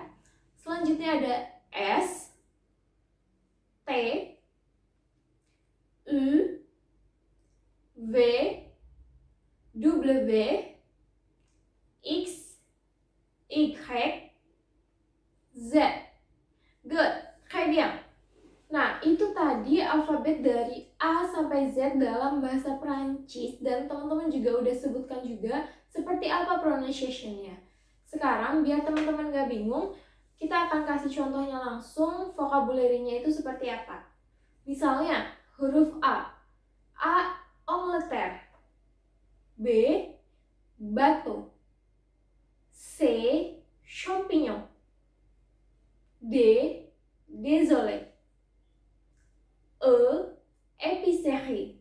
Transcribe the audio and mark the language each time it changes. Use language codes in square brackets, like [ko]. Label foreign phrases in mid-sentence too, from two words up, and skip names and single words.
[id] Selanjutnya ada S, T, U, V, W, X, Y, Z. Good, [fr] très bien. [id] Nah, itu tadi alfabet dari A sampai Z dalam bahasa Perancis. Dan teman-teman juga udah sebutkan juga seperti apa pronunciation-nya. Sekarang, biar teman-teman gak bingung, kita akan kasih contohnya langsung, vocabulary-nya itu seperti apa. Misalnya, huruf A. A, Angleterre. B, bateau. C, champignon. D, désolé. E, épicerie.